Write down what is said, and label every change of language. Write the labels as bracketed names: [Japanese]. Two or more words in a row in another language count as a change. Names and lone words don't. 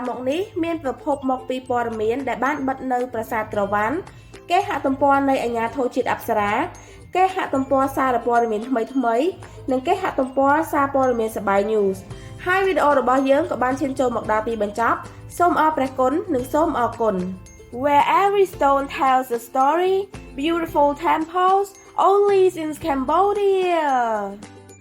[Khmer] មកនេះមានប្រភពមកពីព័ត៌មានដែលបានបិទនៅប្រាសាទក្រវ៉ាន់គេហទំព័រនៃអាជ្ញាធរជាតិអប្សរាគេហទំព័រសារព័ត៌មានថ្មីនិងគេហទំព័រសារព័ត៌មានសបាយ News ហើយវីដេអូរបស់យើងក៏បានឈានចូលមកដល់ទីបញ្ចប់សូមអរព្រះគុណនិងសូមអរគុណ [English] Where every stone tells a story, beautiful temples only in Cambodia.